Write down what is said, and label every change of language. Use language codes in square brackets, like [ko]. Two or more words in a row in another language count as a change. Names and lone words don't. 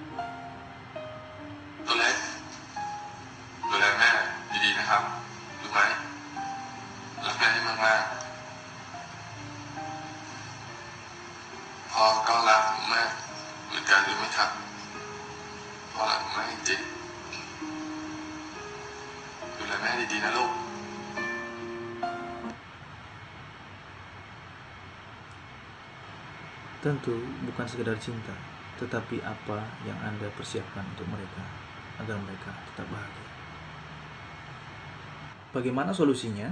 [th] ตัวเล็กดูแลแม่ดีๆนะครับรู้ไหมรักแม่ให้มากๆพ่อก็รักหนูมากเหมือนกันรู้ไหมครับพ่อรักหนูมากจริงๆดูแลแม่ดีๆนะลูก [id] Tentu bukan sekedar cinta, tetapi apa yang Anda persiapkan untuk mereka agar mereka tetap bahagia. Bagaimana solusinya?